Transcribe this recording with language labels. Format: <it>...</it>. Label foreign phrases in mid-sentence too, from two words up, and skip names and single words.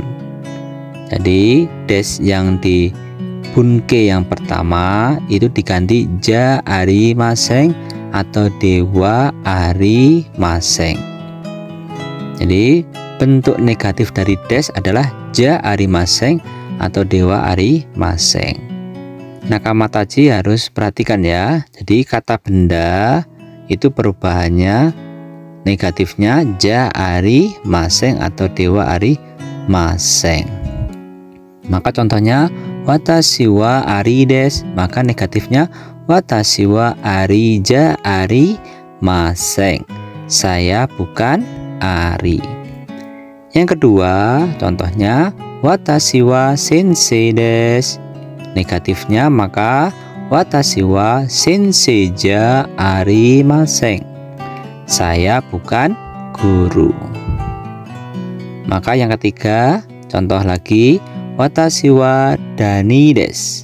<id>Jadi des yang di bunke yang pertama itu diganti</id> <ja>じゃありません</ja> <id>atau</id> <ja>ではありません.</ja> <id>Jadi bentuk negatif dari des adalah</id> <ja>じゃありません</ja> <id>atau</id> <ja>ではありません. 仲間たち</ja> <id>harus perhatikan ya. Jadi kata benda itu perubahannya negatifnya</id> <ja>じゃありません</ja> <id>atau</id> <ja>ではありません.</ja> <id>Maka contohnya</id> <ja>私はアリです,</ja> <id>maka negatifnya</id> <ja>私はアリじゃありません.</ja> <id>Saya bukan Ari. Yang kedua, contohnya</id> <ja>私は先生です.</ja> <id>Negatifnya maka</id> <ja>私は先生じゃありません.</ja> <id>Saya bukan guru. Maka yang ketiga, contoh lagi</id> <ja>私はダニです.</ja>